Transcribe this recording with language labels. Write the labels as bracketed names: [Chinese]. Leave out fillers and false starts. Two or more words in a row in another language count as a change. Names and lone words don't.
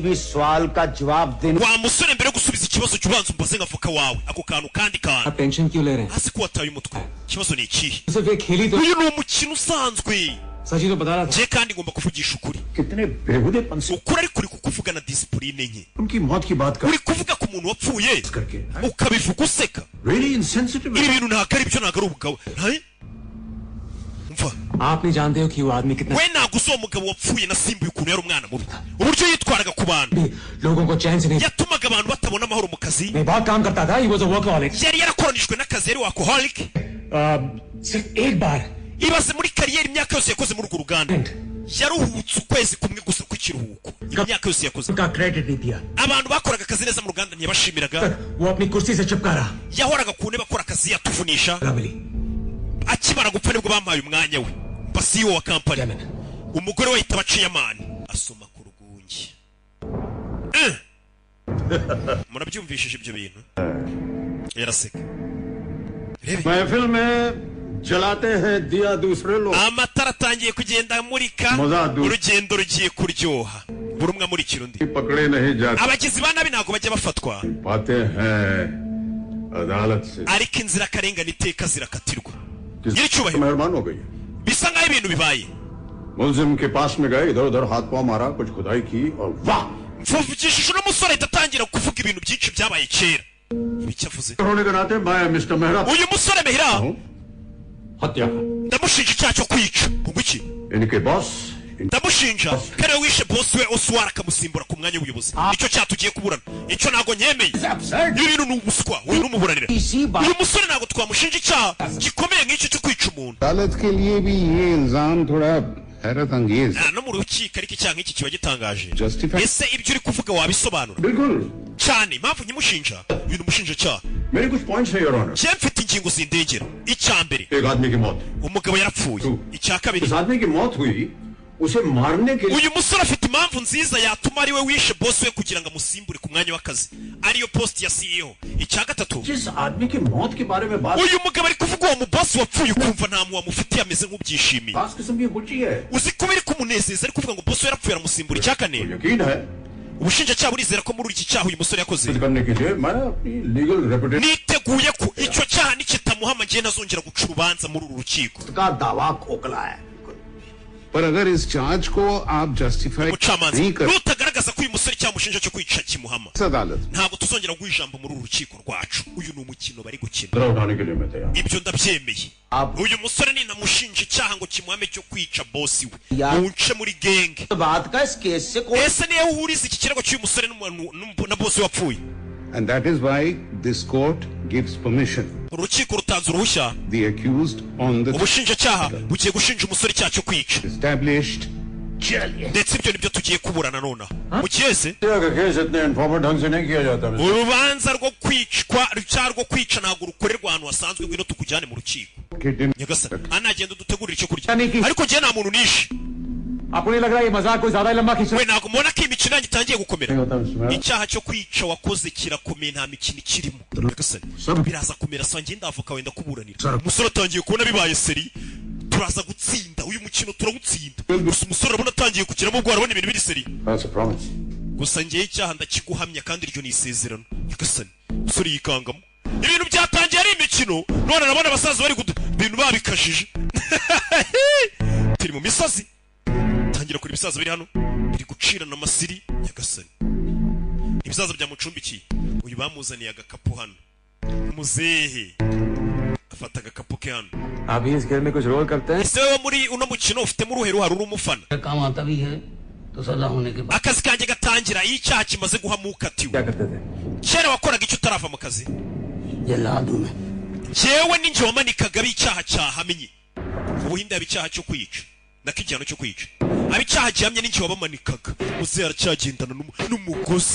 [Hindi] भी सवाल का जवाब देने [Kinyarwanda] wa musore mbere yo gusubiza ikibazo cy'ubanza umbaze nk'avoka wawe ako kantu kandi kantu [Hindi] आप टेंशन क्यों ले रहे हैं. [Kinyarwanda] hasi ko wataye umutwe ikibazo ni ikihe? [Hindi] सिर्फ ये खेली तो [Kinyarwanda] uyu ni umukino usanzwe. [Hindi] सच ही तो बता रहा था. [Kinyarwanda] je kandi ngomba kuvugisha ukuri. [Hindi] कितने बेहुदेपन से [Kinyarwanda] ukuri ariko uri kukuvuga na disipurine nke. [Hindi] उनकी मौत की बात कर [Kinyarwanda] uri kuvuga ku muntu wapfuye [Hindi] करके [Kinyarwanda] ukabivuga useka. [English] really insensitive. [Kinyarwanda] ibi bintu ntabwo ari byo ntabwo ari ubugabo. umva [Hindi] आप नहीं जानते हो कि वो आदमी कितना [Kinyarwanda] we ntabwo uzi uwo mugabo wapfuye nasimbuye ukuntu yari umwana mubi. uburyo yitwaraga ku bantu [Hindi] लोगों को चैन से नहीं. [Kinyarwanda] yatumaga abantu batabona amahoro mu kazi. [Hindi] नहीं बहुत काम करता था. [English] He was a workaholic. [Kinyarwanda] yari yarakoronijwe n'akazi yari workaholic. [Hindi] सिर्फ एक बार [Kinyarwanda] ibaze muri kariyeri imyaka yose yakoze muri urwo ruganda yaruhutse ukwezi kumwe gusa kw'ikiruhuko. imyaka yose yakoze [Hindi] का क्रेडिट नहीं दिया. [Kinyarwanda] abantu bakoraga akazi neza mu ruganda ntiyabashimiraga. [Hindi] वो अपनी कुर्सी से चिपका रहा. [Kinyarwanda] yahoraga ku ntebe akora akazi yatuvunisha. [Hindi] मिली. [Kinyarwanda] akimara gupfa nibwo bamuhaye umwanya we basiyo wa kampani. umugore we ahita abaciye amani asoma ku rugungi. murabyumvishije ibyo bintu? yaraseka. [Hindi] महफिल में जलाते हैं दिया दूसरे लोग. [Kinyarwanda] amatara atangiye kugenda amurika. Muzadu. urugendo rugiye kuryoha buri umwe amurikira undi. [Hindi] पकड़े नहीं जाते [Kinyarwanda] abagizi ba nabi ntabwo bajya bafatwa [Hindi] पाते हैं अदालत से. [Kinyarwanda] ariko inzirakarengane iteka zirakatirwa. [Hindi] किस [Kinyarwanda] nyiricyubahiro [Hindi] मेहरबान हो गई. [Kinyarwanda] bisa nk'aho ibintu bibaye. [Hindi] मुलजिम के पास में गए इधर उधर हाथ पांव मारा कुछ खुदाई की और वाह [Kinyarwanda] mvugishije uno musore ahita atangira kuvuga ibintu byinshi byabaye kera. ibiki avuze? [Hindi] होने के नाते मैं मिस्टर मेहरा [Kinyarwanda] uyu musore Mehira [Hindi] हूँ. हत्या. [Kinyarwanda] ndamushinja icyaha cyo kwica. ngo iki? [Hindi] इनके बॉस [Kinyarwanda] ndamushinja ko ariwe wishe bosi we Oswari akamusimbura ku mwanya w'ubuyobozi. icyo cyaha tugiye kuburana. icyo ntabwo nyemeye. ibi bintu ni ubuswa. uyu n'umuburanira. uyu musore ntabwo twamushinja icyaha gikomeye nk'icyo cyo kwica umuntu. [Hindi] अदालत के लिए भी ये इल्जाम थोड़ा हैरत अंगेज [Kinyarwanda] no mu rukiko ariko icyaha nk'iki kiba gitangaje [English] Justified. [Kinyarwanda] ese ibyo uri kuvuga wabisobanura [Hindi] बिल्कुल [Kinyarwanda] cyane impamvu nyimushinja uyu ni umushinjacyaha [Hindi] मेरे कुछ पॉइंट्स है [English] Your Honor [Kinyarwanda] njye mfite ingingo zindengera icya mbere [Hindi] एक आदमी की मौत [Kinyarwanda] umugabo yarapfuye icya kabiri [Hindi] जिस आदमी की मौत हुई उसे मारने के लिए [Kinyarwanda] uyu musore afite impamvu nziza yatuma ari we wishe boss we kugira ngo amusimbure ku mwanya w'akazi ariyo post ya CEO icya gatatu [Hindi] जिस आदमी की मौत के बारे में बात [Kinyarwanda] uyu mugabo ari kuvuga uwo mubosi wapfuye ukumva nta muntu wamufitiye ameze nk'ubyishimiye [Hindi] खास किस्म की गुच्ची है [Kinyarwanda] uzi ko biri kumunezeza ari kuvuga ngo boss we yarapfuye aramusimbura icya kane [Hindi] यकीन है [Kinyarwanda] ubushinjacyaha burizera ko muri iki cyaha uyu musore yakoze [Hindi] करने के लिए मैं अपनी [English] legal reputation [Kinyarwanda] niteguye ko icyo cyaha nikitamuhama njye ntazongera guca urubanza muri uru rukiko [Hindi] का दावा खोखला है पर अगर इस चार्ज को आप जस्टिफाई [Kinyarwanda] umucamanza [Hindi] नहीं कर [Kinyarwanda] nutagaragaza ko uyu musore cyamushinja cyo kwica kimuhama [Hindi] अदालत [Kinyarwanda] ntabwo tuzongera guha ijambo muri uru rukiko rwacu uyu ni umukino bari gukina [Hindi] जरा उठाने के लिए मैं तैयार [Kinyarwanda] ibyo ndabyemeye uyu musore ninamushinja icyaha ngo kimuhame cyo kwica bosi we Ya- munce muri genge [Hindi] बात का इस केस से कोई [Kinyarwanda] ese niyo uhuriza iki kirego cy'uyu musore na bosi wapfuye [English] and that is why this court gives permission [Kinyarwanda] urukiko rutanze uruhushya [English] the accused on the [Kinyarwanda] ubushinjacyaha bugiye gushinja umusore icyaha cyo kwica [English] established [Kinyarwanda] ndetse ibyo nibyo tugiye kuburana nonaha mukeze [Hindi] का केस इतने इन्फॉर्मल ढंग से नहीं किया जाता मिस्टर [Kinyarwanda] urubanza rwo kwicwa icyaha rwo kwica ntabwo rukorerwa ahantu hasanzwe ngwino tukujyane mu rukiko [English] Kitten. [Kinyarwanda] nyagasani anagenda dutegurira icyo kurya Yannick. ariko njye nta muntu nishe [Hindi] आपको नहीं लग रहा ये मजाक कोई ज्यादा लंबा खींच रहा [Kinyarwanda] we ntabwo mubona ko iyi mikino yanjye itangiye gukomera [Hindi] नहीं होता मिस्टर [Kinyarwanda] icyaha cyo kwica wakoze kirakomeye nta mikino ikirimo nyagasani biraza kumera saa ngenda avoka wenda kuburanira umusore atangiye kubona bibaye seri turaza gutsinda uyu mukino turawutsinda gusa umusore urabona atangiye kugiramo ubwo arabona ibintu biri seri [English] That's a promise. [Kinyarwanda] gusa ngewe icyaha ndakiguhamya kandi iryo ni isezerano nyagasani umusore yikangamo ibintu byatangiye ari imikino none arabona abasaza bari ibintu babikajije turi mu misozi tangira kuri ibisaza biri hano biri gucirana amasiri nyagasani ibisaza byamucumbikiye uyu bamuzaniye agakapu hano muzehe afata agakapu ke hano [Hindi] आप भी इस खेल में कुछ रोल करते हैं [Kinyarwanda] ese wowe muri uno mukino ufitemo uruhe ruhari uri umufana [Hindi] काम आता भी है तो सजा होने के बाद [Kinyarwanda] akazi kanjye gatangira iyo icyaha kimaze guhamuka atiwe [Hindi] क्या करते थे [Kinyarwanda] kera wakoraga icyo utarava mu kazi [Hindi] जला दूं मैं [Kinyarwanda] jewe ninjye wamanikaga ab'icyaha cyahamye ubuhinde haba icyaha cyo kwica nako igihano cyo kwica ab'icyaha gihamye ninjye wabamanikaga muzehe aracyagendana n'umugozi